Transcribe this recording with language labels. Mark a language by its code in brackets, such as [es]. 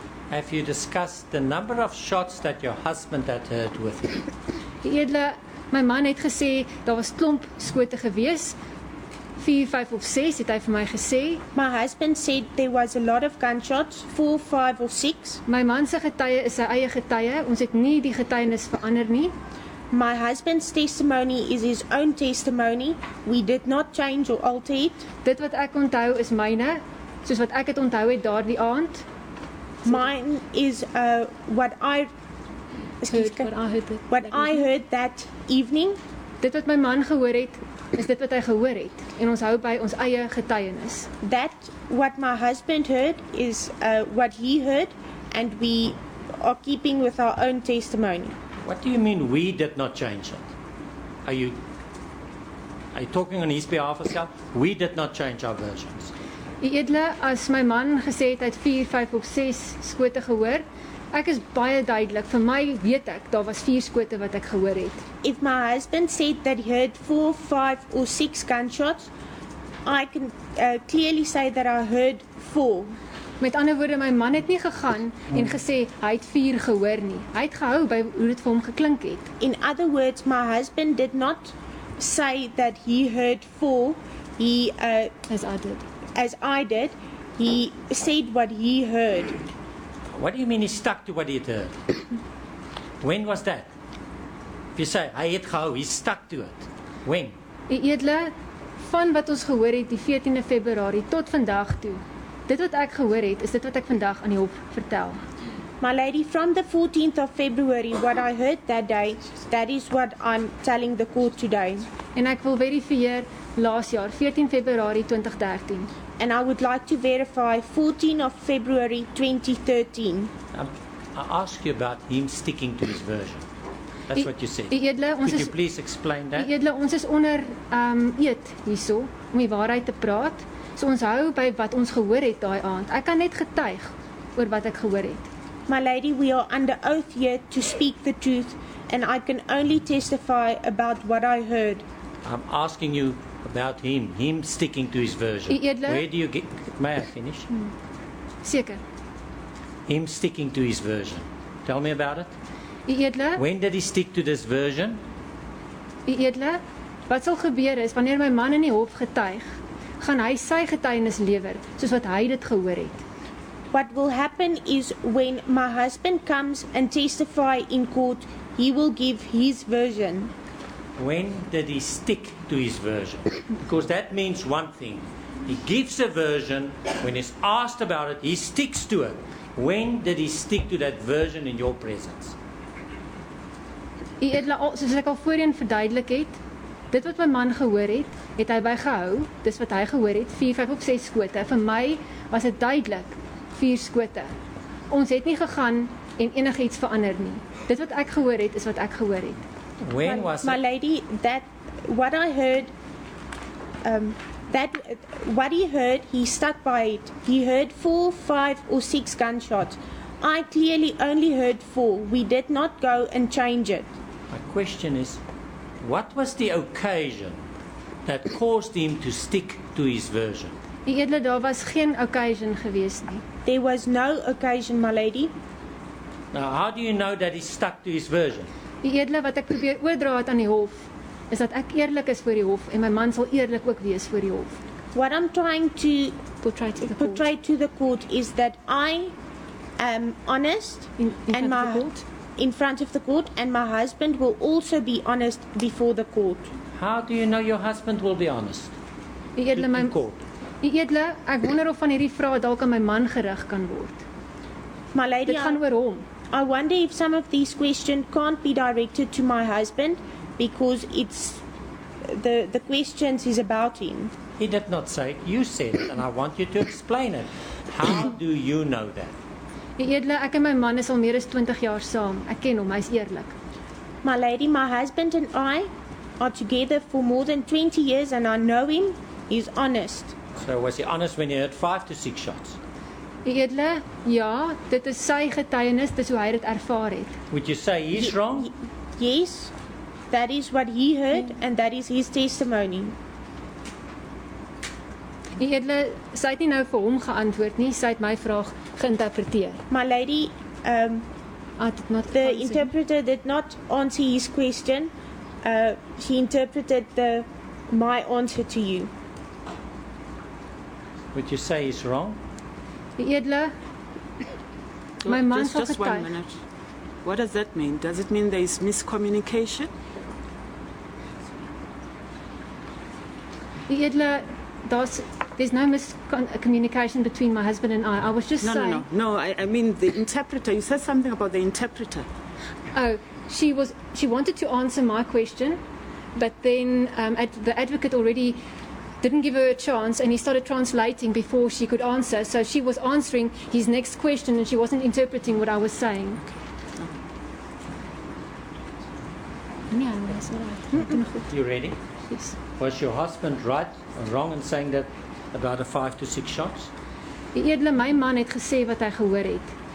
[en] Have you discussed the number of shots that your husband had heard with you? [af] U edele, my man het gesê daar was klomp skote gewees. 4, 5 of 6 het hy vir my gesê. [en] My husband said there was a lot of gunshots, 4, 5 or 6. [af] My man se getuie is sy eie getuie. Ons het nie die getuienis verander nie. [en] My husband's testimony is his own testimony. We did not change or alter it. [af] Dit wat ek onthou is myne, soos wat ek het onthou het daardie aand. [en] Mine is what I heard that evening. [af] Dit wat my man gehoor het, is dit wat hy gehoor het. En ons hou by ons eie getuienis. [en] That what my husband heard is what he heard, and we are keeping with our own testimony. What do you mean we did not change it? Are you talking on his behalf as well? We did not change our versions. [af] U edele, as my man gesê het hy het 4, 5 of 6 skote gehoor, ek is baie duidelik. Vir my weet ek, daar was 4 skote wat ek gehoor het. [en] If my husband said that he heard 4, 5 or 6 gunshots, I can clearly say that I heard 4. [af] Met ander woorde, my man het nie gegaan en gesê hy het 4 gehoor nie. Hy het gehou by hoe dit vir hom geklink het. [en] In other words, my husband did not say that he heard 4. He as I did, he said what he heard. What do you mean he stuck to what he had heard? When was that? If you say [af] hy het gehou, [en] he stuck to it. When? [af] U edele, van wat ons gehoor het die 14de Februarie tot vandag toe. Dit wat ek gehoor het, is dit wat ek vandag aan die hof vertel. [en] My lady, from the 14th of February, what I heard that day, that is what I'm telling the court today. [af] En ek wil verifieer laas jaar, 14 Februarie 2013. [en] And I would like to verify 14 of February 2013. I asked you about him sticking to his version. That's what you said. [af] Edele, [en] Could you please explain that? [af] Edele, ons is onder eed hierso om die waarheid te praat. So ons hou by wat ons gehoor het daai aand. Ek kan net getuig oor wat ek gehoor het. [en] My lady, we are under oath here to speak the truth, and I can only testify about what I heard. I'm asking you about him sticking to his version. Where do you get? May I finish? [af] Seker. [en] Him sticking to his version. Tell me about it. [af] Edele, [en] when did he stick to this version? [af] Edele, wat sal gebeur is wanneer my man in die hof getuig, gaan hy sy getuienis lewer soos wat hy dit gehoor het. [en] What will happen is when my husband comes and testify in court, he will give his version. When did he stick to his version? Because that means one thing. He gives a version, when he's asked about it, he sticks to it. When did he stick to that version in your presence? [af] U edele, soos ek al voorheen verduidelik het, dit wat my man gehoor het, het hy bygehou, dis wat hy gehoor het, 4, 5 of 6 skote. Vir my was dit duidelik, 4 skote. Ons het nie gegaan en enigiets verander nie. Dit wat ek gehoor het, is wat ek gehoor het. [en] When was My it? lady, that what I heard, what he heard, he stuck by it. He heard 4, 5 or 6 gunshots. I clearly only heard 4. We did not go and change it. My question is, what was the occasion that caused him to stick to his version? [af] U edele, daar was geen occasion gewees nie. [en] There was no occasion, my lady. Now, how do you know that he stuck to his version? [af] U edele, wat ek probeer oordra het aan die hof, is dat ek eerlik is voor die hof en my man sal eerlik ook wees voor die hof. [en] What I'm trying to Portray to the court. portray to the court is that I am honest In and front of my the court? in front of the court, and my husband will also be honest before the court. How do you know your husband will be honest? [af] U edele, [en] In court. [af] U edele, ek wonder of van hierdie vrae dalk aan my man gerig kan word. [en] My lady, [af] Dit gaan oor hom. [en] I wonder if some of these questions can't be directed to my husband because it's the questions is about him. He did not say it, you said it, and I want you to explain it. How do you know that? [af] U edele, ek en my man is al meer as 20 jaar saam. Ek ken hom, hy's eerlik. [en] My lady, my husband and I are together for more than 20 years and I know him. He's honest. So was he honest when he heard 5 to 6 shots? [af] U edele, ja, dit is sy getuienis, dis hoe hy dit ervaar het. [en] Would you say he's wrong? Yes, that is what he heard and that is his testimony. [af] U edele, sy het nie nou vir hom geantwoord nie, sy het my vraag geïnterpreteer. [en] My lady, I did not the answer. interpreter did not answer his question. She interpreted my answer to you. Would you say he's wrong? [af] U edele, my man sal [en] just one [af] getuig. [en] minute. What does that mean? Does it mean there is miscommunication? U edele, there's no miscommunication between my husband and I. I was just saying. No, I mean the interpreter. You said something about the interpreter. Oh, she wanted to answer my question, but then the advocate already didn't give her a chance and he started translating before she could answer. So she was answering his next question and she wasn't interpreting what I was saying. Yeah, that's all right. You ready? Yes. Was your husband right or wrong in saying that about the 5 to 6 shots? [af] Die edele, my man het gesê wat hy gehoor het.